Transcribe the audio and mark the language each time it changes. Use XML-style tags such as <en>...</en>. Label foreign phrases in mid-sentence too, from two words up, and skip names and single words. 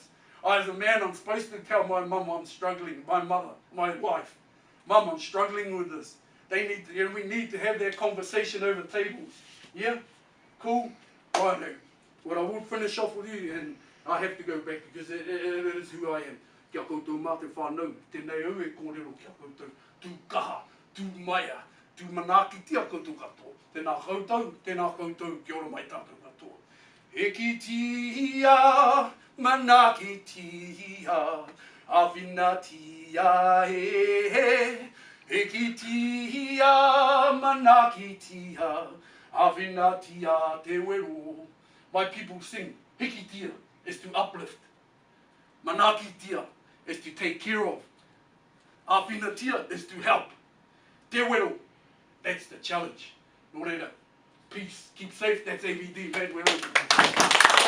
<en>As a man, I'm supposed to tell my mum I'm struggling, my mother, my wife, Mum, I'm struggling with this. We need to have that conversation over tables. Yeah? Cool? Righto. What I will finish off with you, and I have to go back because it is who I am.</en> <mi>Kia koutou mā te whānau, tēnei au e kōrero kia koutou, tū kaha, tū maia, tū manaki tia koutou katoa. Tēnā koutou, kia ora mai tātou katoa. E ki tia, manaki tia, awhina tia he. E ki tia, manaki tia, awhina tia te wero.</mi> <en>My people sing,</en> <mi>hiki tia</mi> <en>is to uplift.</en> <mi>Manaki tia</mi> <en>is to take care of.</en> <mi>Awhina tia</mi> <en>is to help.</en> <mi>Te wero,</mi> <en>that's the challenge.</en> <mi>No reira.</mi> <en>Peace, keep safe, that's ABD, man, we're open.</en>